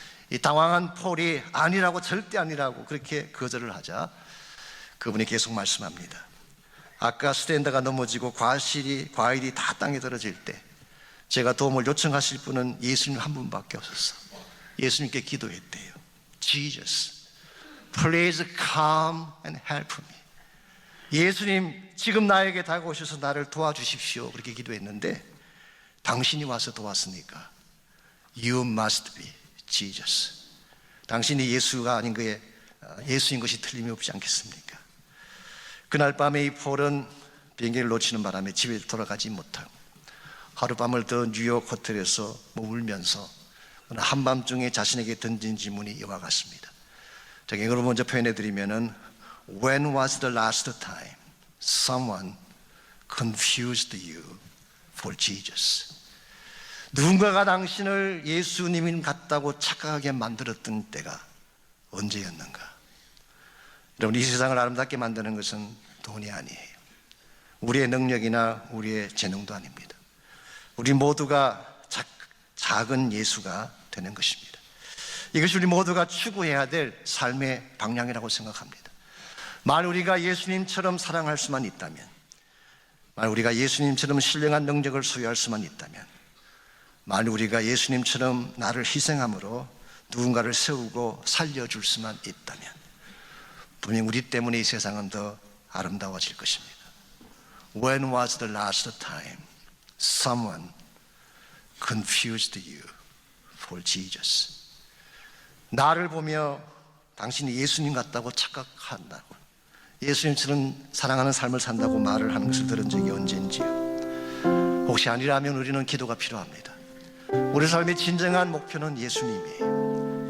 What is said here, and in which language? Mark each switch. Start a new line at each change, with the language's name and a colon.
Korean: 이 당황한 폴이 아니라고, 절대 아니라고 그렇게 거절을 하자 그분이 계속 말씀합니다. 아까 스탠드가 넘어지고 과일이 다 땅에 떨어질 때 제가 도움을 요청하실 분은 예수님 한 분밖에 없었어. 예수님께 기도했대요.
English: Jesus, please come and help me.
Korean: 예수님, 지금 나에게 다가오셔서 나를 도와주십시오. 그렇게 기도했는데 당신이 와서 도왔으니까
English: You must be Jesus.
Korean: 당신이 예수가 아닌 거에 예수인 것이 틀림없지 않겠습니까? 그날 밤에 이 폴은 비행기를 놓치는 바람에 집에 돌아가지 못하고 하룻밤을 더 뉴욕 호텔에서 울면서 한밤중에 자신에게 던진 질문이 이와 같습니다. 제가 이걸 먼저 표현해 드리면은
English: When was the last time someone confused you for Jesus?
Korean: 누군가가 당신을 예수님 같다고 착각하게 만들었던 때가 언제였는가? 여러분, 이 세상을 아름답게 만드는 것은 돈이 아니에요. 우리의 능력이나 우리의 재능도 아닙니다. 우리 모두가 작은 예수가 되는 것입니다. 이것이 우리 모두가 추구해야 될 삶의 방향이라고 생각합니다. 만일 우리가 예수님처럼 사랑할 수만 있다면, 만일 우리가 예수님처럼 신령한 능력을 소유할 수만 있다면, 만일 우리가 예수님처럼 나를 희생함으로 누군가를 세우고 살려줄 수만 있다면 분명 우리 때문에 이 세상은 더 아름다워질 것입니다.
English: When was the last time someone confused you for Jesus?
Korean: 나를 보며 당신이 예수님 같다고 착각한다고, 예수님처럼 사랑하는 삶을 산다고 말을 하는 것을 들은 적이 언젠지요? 혹시 아니라면 우리는 기도가 필요합니다. 우리 삶의 진정한 목표는 예수님이에요.